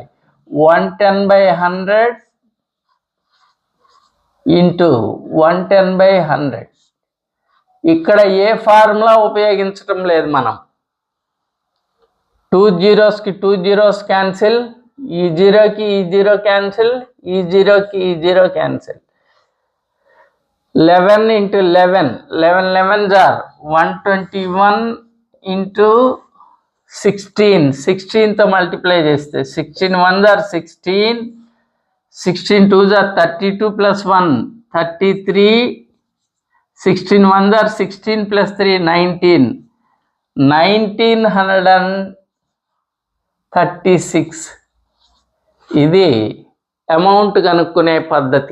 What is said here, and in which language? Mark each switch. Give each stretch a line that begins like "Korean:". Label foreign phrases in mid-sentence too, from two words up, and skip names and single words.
English: 110/100 ఇంటూ 110/100.
Telugu: ఇక్కడ ఏ ఫార్ములా ఉపయోగించడం లేదు మనం. 2 zeros కి 2 zeros క్యాన్సిల్, ఈ 0కి ఈ 0 క్యాన్సిల్, ఈ 0కి ఈ 0 క్యాన్సిల్.
English: 11 into 11, 11 11s are 121 into 16,
Telugu: 16తో మల్టిప్లై చేస్తే
English: 16 1s are 16, 16 2s are 32 plus 1 33, 16 1s are 16 plus 3 19, 1936.
Telugu: ఇది అమౌంట్ కనుక్కునే పద్ధతి.